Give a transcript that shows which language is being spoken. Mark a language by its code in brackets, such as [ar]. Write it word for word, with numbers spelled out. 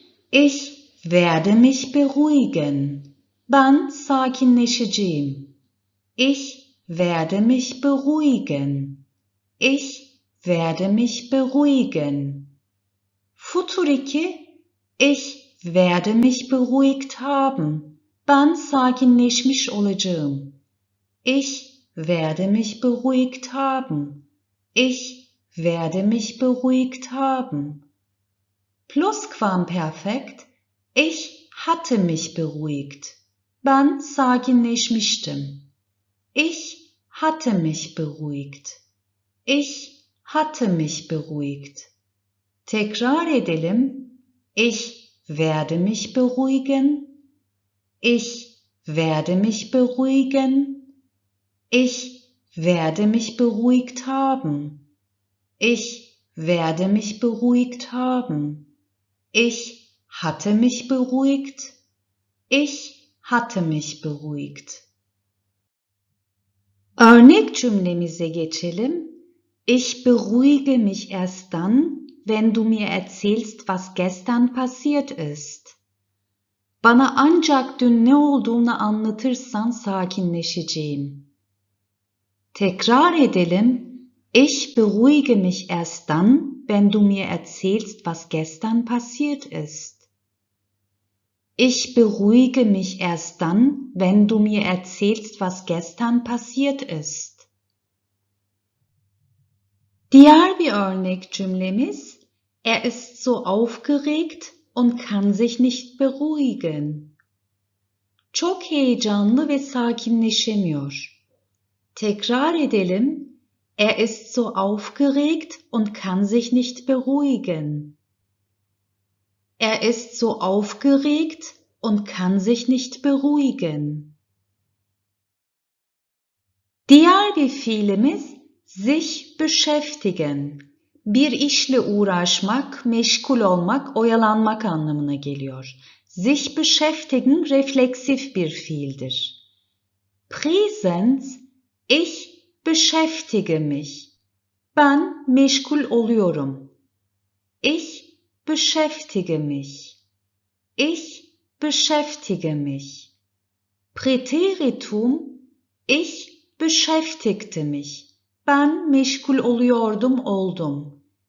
[de] Ich werde mich beruhigen. [tr] Ben sakinleşeceğim. [de] Ich werde mich beruhigen. Ich werde mich beruhigen. [tr] Futur iki. [de] Ich werde mich beruhigt haben. [tr] Ben sakinleşmiş olacağım. [de] Ich werde mich beruhigt haben. Ich werde mich beruhigt haben. Plusquamperfekt. Ich hatte mich beruhigt. [tr] Ben sakinleşmiştim. [de] Ich hatte mich beruhigt. Ich hatte mich beruhigt. [tr] Tekrar edelim. [de] Ich werde mich beruhigen. Ich werde mich beruhigen. Ich werde mich beruhigt haben. Ich werde mich beruhigt haben. Ich hatte mich beruhigt. Ich hatte mich beruhigt. [tr] Örnek cümlemize geçelim. [de] Ich beruhige mich erst dann, wenn du mir erzählst, was gestern passiert ist. [tr] Bana ancak dün ne olduğunu anlatırsan sakinleşeceğim. Tekrar edelim. [de] Ich beruhige mich erst dann, wenn du mir erzählst, was gestern passiert ist. Ich beruhige mich erst dann, wenn du mir erzählst, was gestern passiert ist. [tr] Diğer bir örnek cümlemiz: [de] Er ist so aufgeregt und kann sich nicht beruhigen. [tr] Çok heyecanlı ve sakinleşemiyor. Tekrar edelim. [de] Er ist so aufgeregt und kann sich nicht beruhigen. Er ist so aufgeregt und kann sich nicht beruhigen. [tr] Diğer bir fiilimiz sich beschäftigen. Bir işle uğraşmak, meşgul olmak, oyalanmak anlamına geliyor. Sich beschäftigen refleksif bir fiildir. [de] Präsens, ich beschäftige mich. [tr] Ben meşgul oluyorum. [de] Ich beschäftige mich. Ich beschäftige mich. Präteritum, ich beschäftigte mich. [tr] Ben meşgul oluyordum, oldum.